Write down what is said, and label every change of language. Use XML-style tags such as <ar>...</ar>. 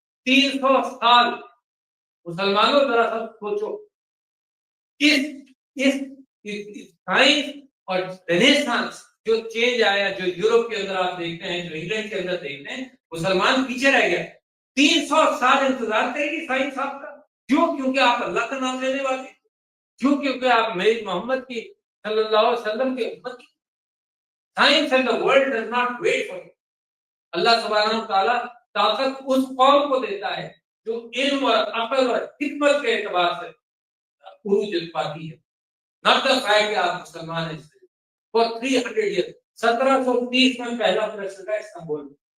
<ur>300 سال. مسلمانوں ذرا سا سوچو, اس سائنس اور رینیسانس جو چینج آیا, جو یورپ کے اندر آپ دیکھتے ہیں, جو انگلینڈ کے اندر دیکھتے ہیں, مسلمان پیچھے رہ گیا. 300 سال انتظار کرے گی سائنس آپ کا. کیوں؟ کیونکہ آپ اللہ کا نام لینے والے, کیوں؟ کیونکہ آپ میری محمد کی صلی اللہ علیہ وسلم کی امت کی.</ur> <en>Science and the world does not wait for you.</en> <ur>اللہ سبحانہ و تعالیٰ طاقت اس قوم کو دیتا ہے جو علم اور عقل اور حکمت کے اعتبار سے عروج پاتی ہے. ناٹ دا فیکٹ کہ آپ مسلمان ہیں. For 300 years 1730 میں پہلا پریس لگا استنبول میں.</ur>